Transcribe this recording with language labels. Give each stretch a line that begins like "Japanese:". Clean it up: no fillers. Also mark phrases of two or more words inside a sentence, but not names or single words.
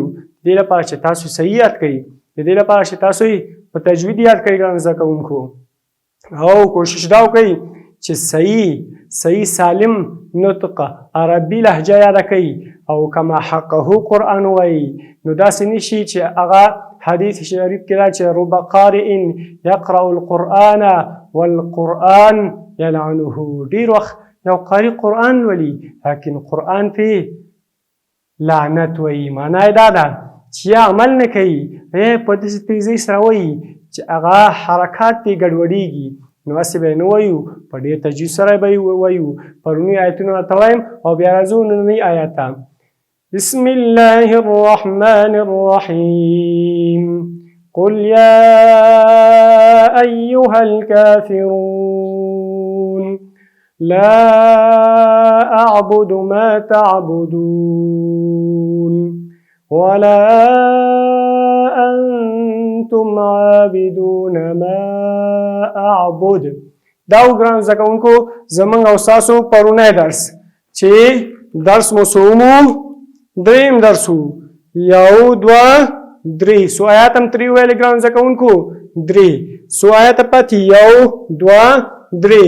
Pashto: د دې لپاره چې تاسو صحیح یاد کړئ، د دې لپاره چې تاسو په تجوید یاد کړئ ګرانو زده کوونکو، او کوشش دا وکړئ چې صحیح سالم نطق عربي لهجه یاده کړئ او
Arabic: کما حقه
Pashto: قرآن وایي. نو داسې نه شي چې هغه حدیث شریف کې راځي چې
Arabic: رب قارئ یقرأ القرآن والقرآن یلعنه.
Pashto: ډېر وخت یو قارئ قرآن ولي لیکن قرآن پې لعنت وایي. معنا یې دا ده چې یا عمل نه کوي، په داسې تیزۍ سره وایي چې هغه حرکات یې ګډوډېږي. نو هسې به یې نه وایو، په ډېر تجوید سره به یې وایو. پروني آیتونه راته وایم او بیا راځو نننۍ آیات ته.
Arabic: بسم الله الرحمن الرحیم. قل یا ایها الکافرون لا اعبد ما تعبدون ولا انتم عابدون ما اعبد.
Pashto: دا ګرانو زده کوونکو زموږ او ستاسو پرونی درس چې درس مو څومو دریم درس و، 1 2 3 څو آیات هم 3 ویلې ګرانو زده کوونکو 3 څو آیاته پاتې 1 2 3.